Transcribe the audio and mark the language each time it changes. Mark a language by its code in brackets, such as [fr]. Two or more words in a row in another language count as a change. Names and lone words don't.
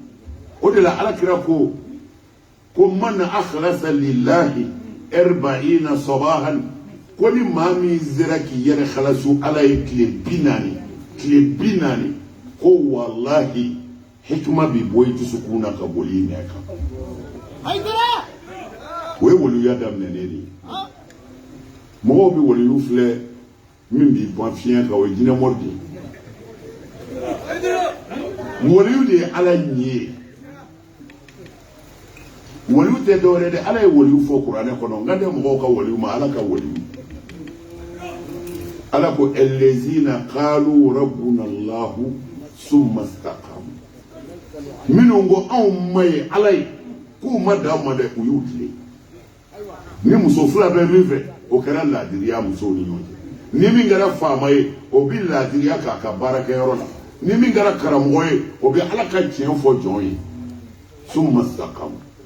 [bm] o de la ala kɛra ko [ar] من أخلص لله 40 صباحا [bm] ko ni maa min sera k'i yɛrɛ khalasu ala ye tile 40 ko wallahi hikma bi bɔ i dusukun na ka boli i nɛ kan o ye waliya daminɛnen de ye mɔgɔw bɛ waliyu filɛ min b'i ban fiɲɛ kan o ye jinɛmɔri de ye waliyu de ye ala ɲɛ ye waliyu tɛ dɔwɛrɛ dɛ ala ye waliyu fɔ kuranɛ kɔnɔ n ka tɛ mɔgɔw ka waliyu ma ala ka waliyu ala ko [ar] الذين قالوا ربنا الله ثم استقاموا [bm] minnu ko anw ma ye ala ye k'u ma dan ma dɛ u y'u tile ni muso fila bɛ min fɛ o kɛra laadiriya musow ni ɲɔgɔn cɛ ni min kɛra faama ye o bɛ laadiriya k'a ka baarakɛyɔrɔ la ni min kɛra karamɔgɔ ye o bɛ ala ka tiɲɛ fɔ jɔn ye [ar] ثم استقاموا